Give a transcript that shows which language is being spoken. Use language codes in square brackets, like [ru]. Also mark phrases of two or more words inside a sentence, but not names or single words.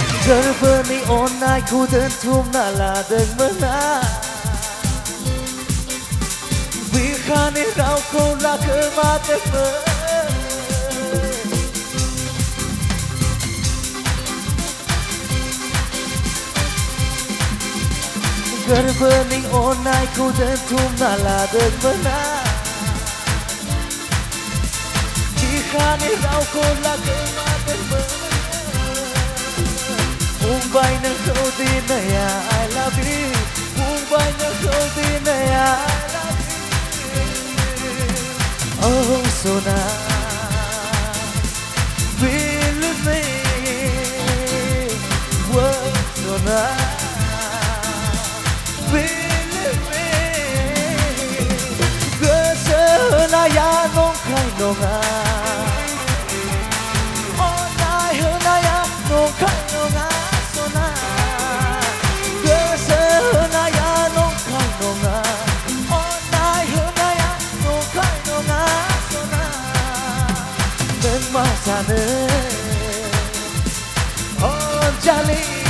[brx] गोरबोनि अननायखौ दोनथुमना लादोंमोन आं बिखानि रावखौ लाखोमादोंमोन गोरबोनि अननायखौ दोनथुमना लादोंमोन आं बिखानि रावखौ लाखोमादोंमोन बुंबाय नोंखौ दिनै [en] I love you [brx] बुंबाय नोंखौ दिनै [en] I love you Oh Sona believe me Oh Sona believe me [brx] गोसो होनाया नंखाय नङा अननाय होनाया नंखाय नङा Masane Onjali